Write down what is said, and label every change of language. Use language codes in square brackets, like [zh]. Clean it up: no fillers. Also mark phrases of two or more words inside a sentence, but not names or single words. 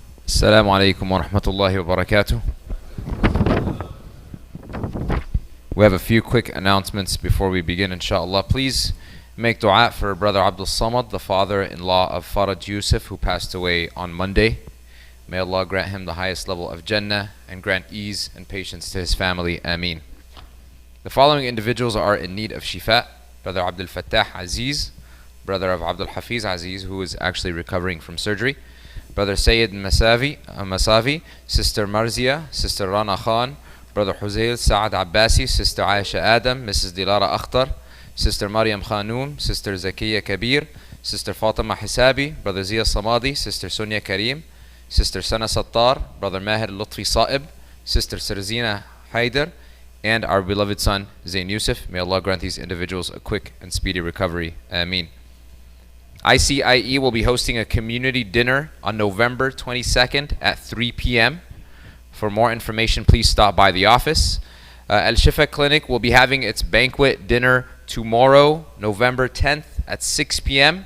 [ar] السلام عليكم ورحمة الله وبركاته. [en] We have a few quick announcements before we begin, inshallah. Please make dua for Brother Abdul Samad, the father-in-law of Faraj Yusuf, who passed away on Monday. May Allah grant him the highest level of Jannah and grant ease and patience to his family. Ameen. The following individuals are in need of shifa: Brother Abdul Fattah Aziz, brother of Abdul Hafiz Aziz, who is actually recovering from surgery; Brother Sayyid Masavi, Sister Marzia, Sister Rana Khan, Brother Huzail Saad Abbasi, Sister Aisha Adam, Mrs. Dilara Akhtar, Sister Maryam Khanoum, Sister Zakiya Kabir, Sister Fatima Hisabi, Brother Zia Samadi, Sister Sonia Karim, Sister Sana Sattar, Brother Mahir Lutfi Saib, Sister Sarzina Haider, and our beloved son Zain Yusuf. May Allah grant these individuals a quick and speedy recovery. Ameen. ICIE will be hosting a community dinner on November 22nd at 3 p.m. For more information, please stop by the office. Al Shifa Clinic will be having its banquet dinner tomorrow, November 10th at 6 p.m.